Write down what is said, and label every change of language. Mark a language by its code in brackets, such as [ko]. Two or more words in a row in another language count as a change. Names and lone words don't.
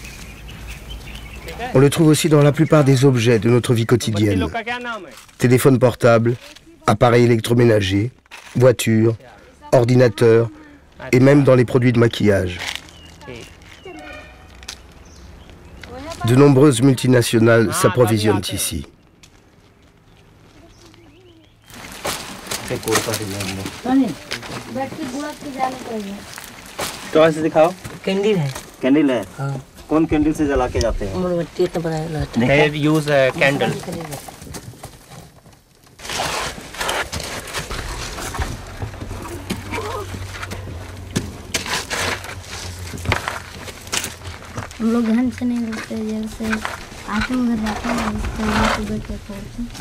[fr] On le trouve aussi dans la plupart des objets de notre vie quotidienne. Téléphone portable, appareils électroménagers, voitures, ordinateurs et même dans les produits de maquillage. De nombreuses multinationales s'approvisionnent ici. [hi] कैंडल है कैंडल है हाँ। कौन कैंडल से जला के जाते हैं [en] They use a candle [hi] हम लोग घर से नहीं रुकते जैसे आके उधर जाते हैं तो बैठ के खोलते